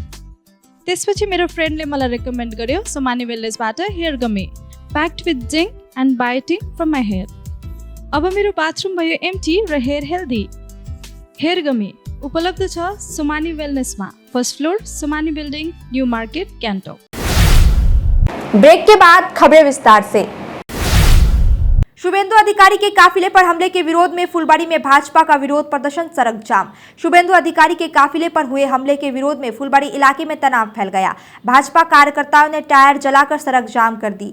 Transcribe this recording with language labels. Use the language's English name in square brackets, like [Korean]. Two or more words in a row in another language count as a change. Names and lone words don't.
[Nepali] त्यसपछि मेरो फ्रेन्डले मलाई रेकमेन्ड गर्यो सुमानी वेलनेसबाट [English] hair gummy, packed with zinc and biotin from my hair. [Nepali] अब मेरो बाथरुम भयो एम्टी र [English] hair healthy. hair gummy [Nepali] उपलब्ध छ सुमानी वेलनेसमा, [English] first floor [Nepali] सुमानी बिल्डिङ, न्यू मार्केट, क्यान्टोक। [Hindi] ब्रेक के बाद खबरें विस्तार से। शुभेंदु अधिकारी के काफिले पर हमले के विरोध में फुलबाड़ी में भाजपा का विरोध प्रदर्शन, सड़क जाम। शुभेंदु अधिकारी के काफिले पर हुए हमले के विरोध में फुलबाड़ी इलाके में तनाव फैल गया। भाजपा कार्यकर्ताओं ने टायर जलाकर सड़क जाम कर दी।